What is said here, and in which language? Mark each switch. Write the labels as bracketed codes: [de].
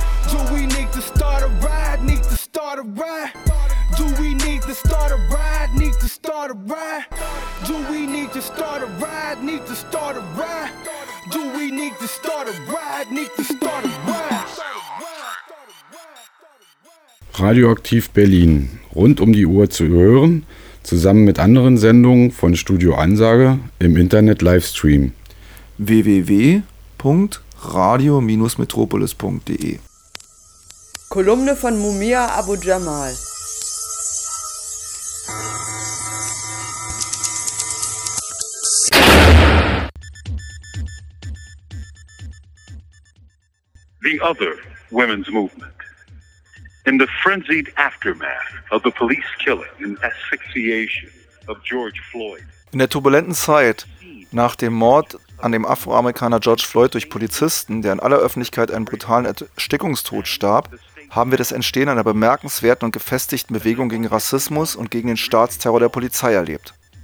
[en] Do we need to start a riot? Need to start a riot? Do we need to start a riot? Need to start a riot? Do we need to start a riot? Need to start a riot? Do we need to start a riot? Need to start a riot? [de] Radioaktiv Berlin, rund um die Uhr zu hören, zusammen mit anderen Sendungen von Studio Ansage im Internet-Livestream. www.radio-metropolis.de. Kolumne von Mumia Abu Jamal. [en] The other women's movement. In the frenzied aftermath of the police killing and asphyxiation of George Floyd. [de] In der turbulenten Zeit nach dem Mord an dem Afroamerikaner George Floyd durch Polizisten, der in aller Öffentlichkeit einen brutalen Erstickungstod starb, haben wir das Entstehen einer bemerkenswerten und gefestigten Bewegung gegen Rassismus und gegen den Staatsterror der Polizei erlebt.